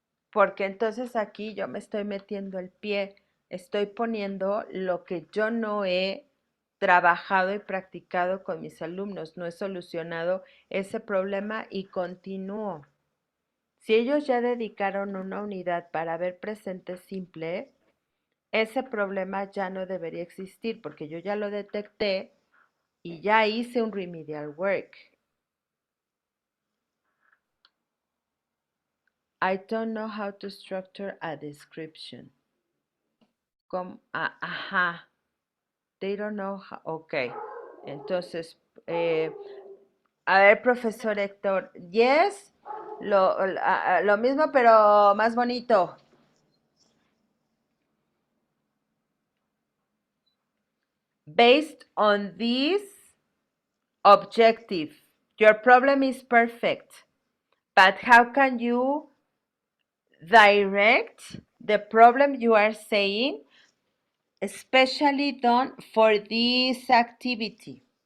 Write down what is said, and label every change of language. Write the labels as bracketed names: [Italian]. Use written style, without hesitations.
[Spanish] Porque entonces aquí yo me estoy metiendo el pie, estoy poniendo lo que yo no he trabajado y practicado con mis alumnos, no he solucionado ese problema y continúo. Si ellos ya dedicaron una unidad para ver presente simple, ese problema ya no debería existir porque yo ya lo detecté y ya hice un remedial work. [English] I don't know how to structure a description. Ajá. They don't know how. Ok. [Spanish] Entonces, a ver, profesor Héctor. Yes. Lo mismo, pero más bonito. [English] based on this objective, your problem is perfect, but how can you direct the problem you are saying, especially done for this activity?